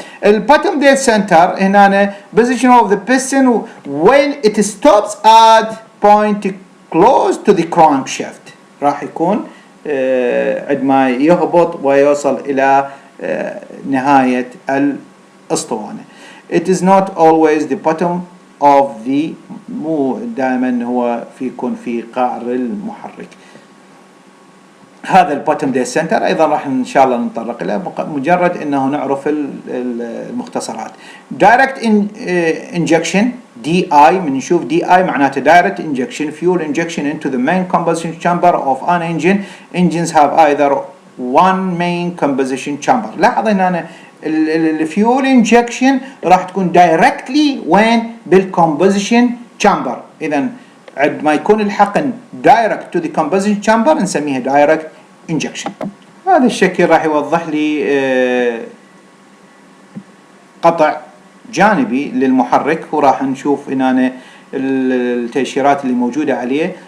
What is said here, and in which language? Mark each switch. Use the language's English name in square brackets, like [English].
[English] البوتوم dead centre هنا position of the piston when it stops at point close to the crankshaft، [Arabic] راح يكون عندما يهبط ويوصل إلى نهاية الأسطوانة. [English] It is not always the bottom of the، [Arabic] مو دائما هو يكون في قعر المحرك. هذا البوتوم ديد سنتر ايضا راح ان شاء الله نتطرق له، مجرد انه نعرف المختصرات. [English] Direct injection D I, من نشوف D I معناته direct injection fuel injection into the main combustion chamber of an engine. Engines have either one main combustion chamber. [Arabic] لاحظ هنا الفيول انجكشن راح تكون دايركتلي وين؟ بالكومبوزيشن تشامبر. اذا عند ما يكون الحقن دايركت تو ذا كومبوزيشن تشامبر نسميها دايركت انجكشن. هذا الشكل راح يوضح لي قطع جانبي للمحرك، وراح نشوف هنا التأشيرات اللي موجودة عليه.